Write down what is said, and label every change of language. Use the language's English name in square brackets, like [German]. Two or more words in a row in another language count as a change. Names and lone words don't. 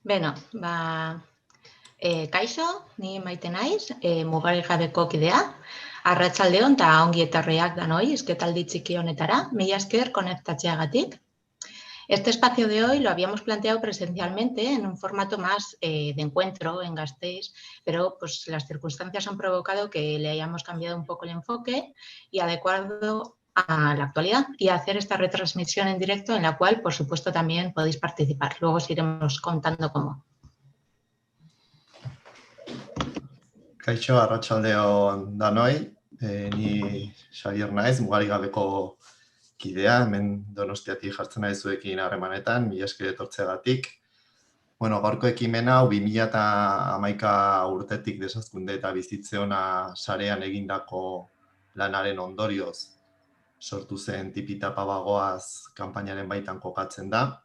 [Basque] Beno, kaixo, ni Maite naiz, mugarik gabeko kidea. Arratsaldeon eta ongi etorriak danoi, eskataldi txiki honetara, mila esker konektatzeagatik. [Spanish] Este espacio de hoy lo habíamos planteado presencialmente en un formato más de encuentro en Gasteiz, pero pues las circunstancias han provocado que le hayamos cambiado un poco el enfoque y adecuado a la actualidad y hacer esta retransmisión en directo en la cual, por supuesto, también podéis participar. Luego os iremos contando cómo. [Basque] Kaixo, arratsaldeon danoi, ni Xabier naiz, mugarik gabeko kidea, hemen Donostiatik jartzen naiz zuekin harremanetan, mila esker etortzeagatik. Bueno, gaurko ekimen hau 2011 urtetik desazkunde eta bizitze ona sarean egindako lanaren ondorioz sortu zen tipitapa bagoaz kanpainaren baitan kokatzen da.